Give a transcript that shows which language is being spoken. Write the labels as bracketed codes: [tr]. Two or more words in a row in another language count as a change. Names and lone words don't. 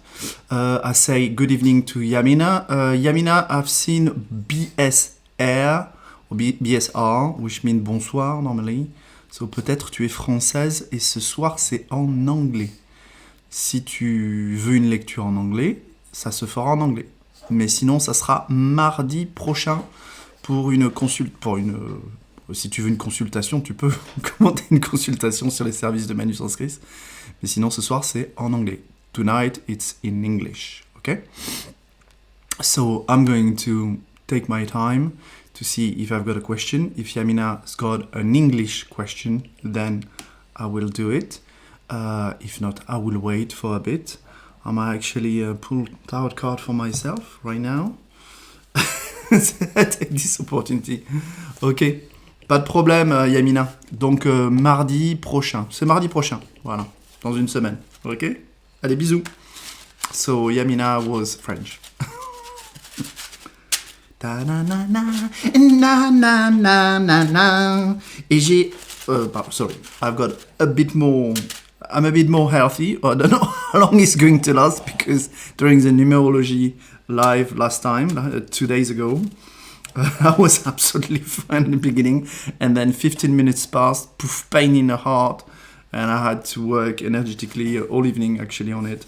[en] I say good evening to Yamina. Yamina, I've seen BSR, or BSR, which means bonsoir normally. [fr] So peut-être tu es française et ce soir c'est en anglais. Si tu veux une lecture en anglais, ça se fera en anglais. Mais sinon, ça sera mardi prochain pour une si tu veux une consultation, tu peux commander une consultation sur les services de ManuSensCris. Mais sinon, ce soir, c'est en anglais. [en] Tonight, it's in English. Okay? So, I'm going to take my time to see if I've got a question. If Yamina's got an English question, then I will do it. If not, I will wait for a bit. I might actually pull tarot card for myself right now. Take this opportunity. Ok. [fr] Pas de problème, Yamina. Donc, mardi prochain. C'est mardi prochain. Voilà. Dans une semaine. Ok? Allez, bisous. [en] So, Yamina was French. Ta na na na na na na na na. [fr] Et j'ai... [en] sorry. I've got a bit more... I'm a bit more healthy. I don't know how long it's going to last because during the numerology live last time, 2 days ago, I was absolutely fine in the beginning, and then 15 minutes passed, poof, pain in the heart, and I had to work energetically all evening actually on it.